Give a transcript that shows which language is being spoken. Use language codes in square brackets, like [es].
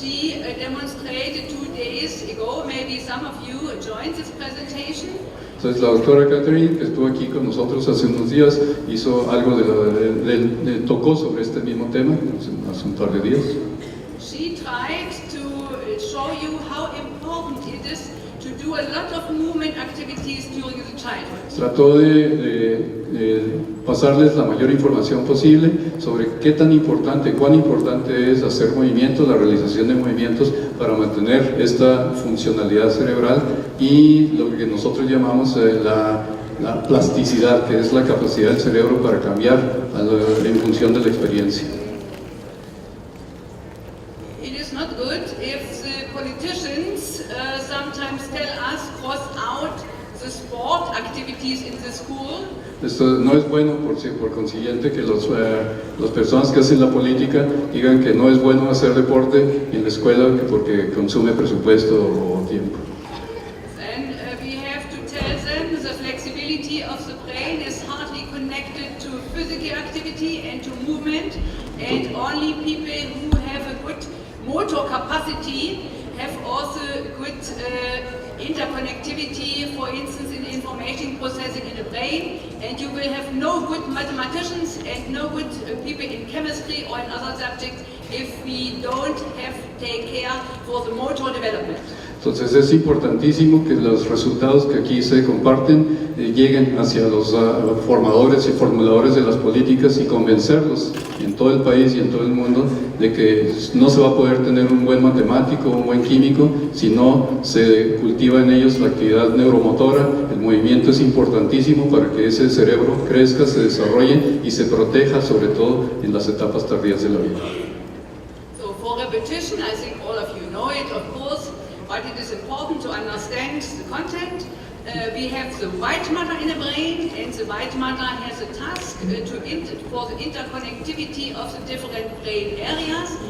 [en] she demonstrated 2 days ago, maybe some of you joined this presentation. [es] Entonces la doctora Catherine, que estuvo aquí con nosotros hace unos días, hizo algo tocó sobre este mismo tema hace un par de días. [en] She tried to show you how important it is to do a lot of movement activities during the childhood. [es] Trató de pasarles la mayor información posible sobre cuán importante es hacer movimientos, la realización de movimientos para mantener esta funcionalidad cerebral y lo que nosotros llamamos la plasticidad, que es la capacidad del cerebro para cambiar en función de la experiencia. [en] It is not good if the politicians sometimes tell us cross out the sport activities in the school. [es] Esto no es bueno, por consiguiente, que las personas que hacen la política digan que no es bueno hacer deporte en la escuela porque consume presupuesto o tiempo. [en] And we have to tell them the flexibility of the brain is hardly connected to physical activity and to movement, and only people who have a good motor capacity have also good interconnectivity, for instance, in information processing in the brain, and you will have no good mathematicians and no good people in chemistry or in other subjects if we don't take care for the motor development. [es] Entonces es importantísimo que los resultados que aquí se comparten lleguen hacia los formadores y formuladores de las políticas y convencerlos en todo el país y en todo el mundo, de que no se va a poder tener un buen matemático, un buen químico, si no se cultiva en ellos la actividad neuromotora. El movimiento es importantísimo para que ese cerebro crezca, se desarrolle y se proteja, sobre todo en las etapas tardías de la vida. [en] So for repetition, I think all of you know it, of course, but it is important to understand the content. We have the white matter in the brain, and the white matter has a task for the interconnectivity of the different brain areas.